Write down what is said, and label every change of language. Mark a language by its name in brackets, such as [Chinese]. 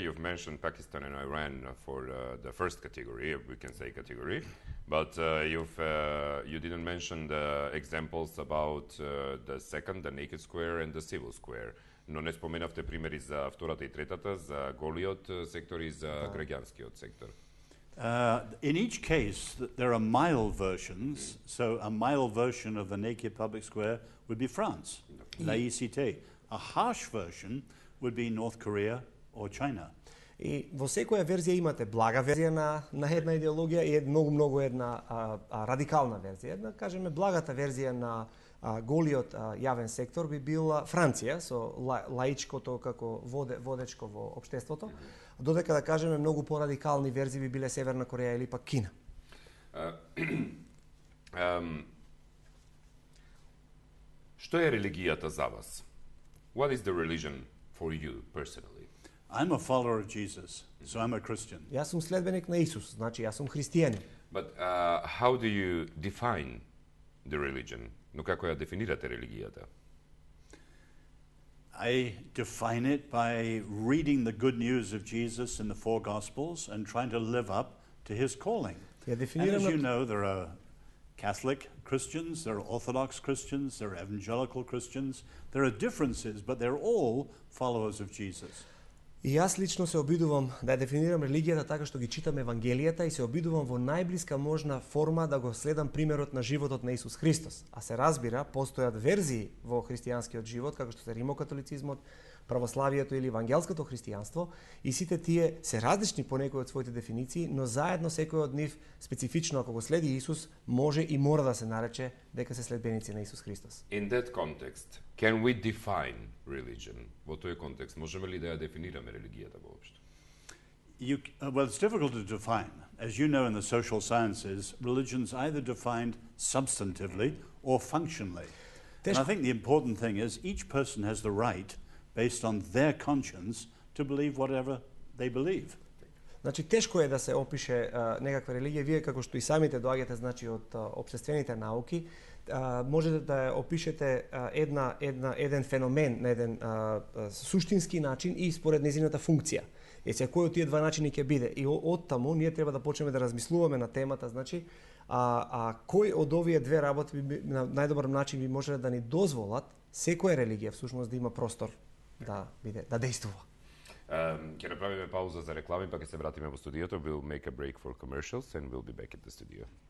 [English] You've mentioned Pakistan and Iran for the first category, we can say category, but you didn't mention the examples about the second, the naked square and the civil square. [Macedonian] Но не споменавте примери за втората и третата, за голиот сектор и за граѓанскиот сектор. [English] In each case, there are mild versions. So a mild version of the naked public square would be France, laïcité. A harsh version would be North Korea or China. [Macedonian] И во секоја верзија имате блага верзија на една идеологија и многу една радикална верзија. Една, кажеме, благата верзија на голиот јавен сектор би била Франција со лаичкото како водечко во општеството, додека да кажеме многу порадикални верзии би биле Северна Кореја или пак Кина. Што е религијата за вас? [English] What is the religion for you personally? I'm a follower of Jesus, so I'm a Christian. [Macedonian] Јас сум следбеник на Исус, значи јас сум христијанин. [English] But how do you define the religion? [Macedonian] Но како ја дефинирате религијата? [English] I define it by reading the good news of Jesus in the four Gospels and trying to live up to his calling. [Macedonian] Ја [English] And [Macedonian] дефинирам [English] as you [Macedonian] на [English] know, there are Catholic Christians, there are Orthodox Christians, there are evangelical Christians. There are differences, but they're all followers of Jesus. [Macedonian] И јас лично се обидувам да ја дефинирам религијата така што ги читам Евангелијата и се обидувам во најблиска можна форма да го следам примерот на животот на Исус Христос. А се разбира, постојат верзии во христијанскиот живот, како што се римокатолицизмот, православието или евангелското христијанство, и сите тие се различни по некои од своите дефиниции, но заедно секој од нив, специфично ако го следи Исус, може и мора да се нарече дека се следбеници на Исус Христос. [English] In that context, can we define religion? [Macedonian] Во тој контекст можеме ли да ја дефинираме религијата воопшто? [English] Well, it's difficult to define. As you know, in the social sciences, religion's either defined substantively or functionally. And I think the important thing is each person has the right, based on their conscience, to believe whatever they believe. [Macedonian] Значи тешко е да се опише некаква религија, вие како што и самите доаѓате, значи од општествените науки, можете да ја опишете еден феномен на еден суштински начин и според незината функција. Сега кој од тие два начини ќе биде? И од таму ние треба да почнеме да размислуваме на темата, значи кој од овие две работи на најдобар начин би можеле да ни дозволат секоја религија всушност да има простор да биде, да действува. Ќе направиме пауза за реклами, па ќе се вратиме во студиото. [English] We'll make a break for commercials and we'll be back at the studio.